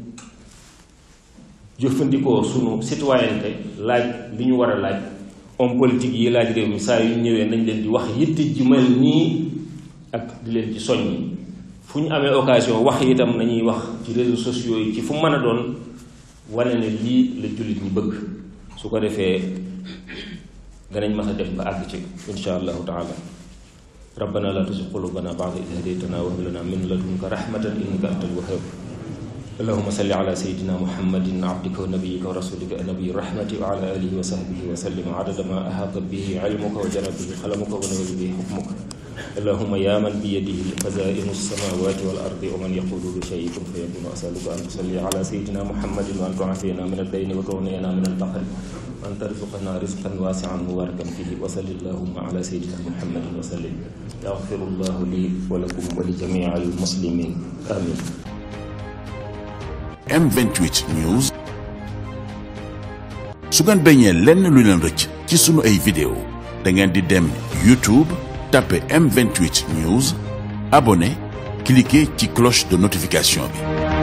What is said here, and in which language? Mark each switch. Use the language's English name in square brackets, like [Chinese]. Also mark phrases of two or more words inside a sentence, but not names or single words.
[Wolof] jëfandikoo sunu citoyenneté laaj li ñu war a laaj [French] homme politique [Wolof] yi laaj réew mi saa yu ñëwee nañ leen di wax yitte ji mel nii ak di leen ci soññi fu ñu amee occasion wax itam nañuy wax ci réseaux sociaux yi ci fu mën a doon wane ne lii la jullit ñi bëgg su ko defee danañ mas a def ba àgg ci [Arabic] إن شاء الله تعالى ربنا لا تزغ قلوبنا بعد إذ هديتنا وهب لنا من لدنك رحمة إنك أنت الوهاب اللهم صل على سيدنا محمد عبدك ونبيك ورسولك نبي الرحمة وعلى آله وصحبه وسلم عدد ما أحاط به علمك وجرى به قلمك ونال به حكمك اللهم يا من بيده خزائن السماوات والأرض ومن يقول لشيء كن فيكون أسألك أن تصلي على سيدنا محمد وأن تعافينا من الدين وتغنينا من الفقر وأن ترزقنا رزقا واسعا مباركا فيه وصل اللهم على سيدنا محمد وسلم يغفر الله لي ولكم ولجميع المسلمين آمين. [Wolof] M28 News. su ngeen bañee lenn lu leen rëcc ci sunu ay vidéo da ngeen di dem YouTube tapé M28 News [French] abonné cliquer [Wolof] ci [French] cloche de notification [Wolof] bi.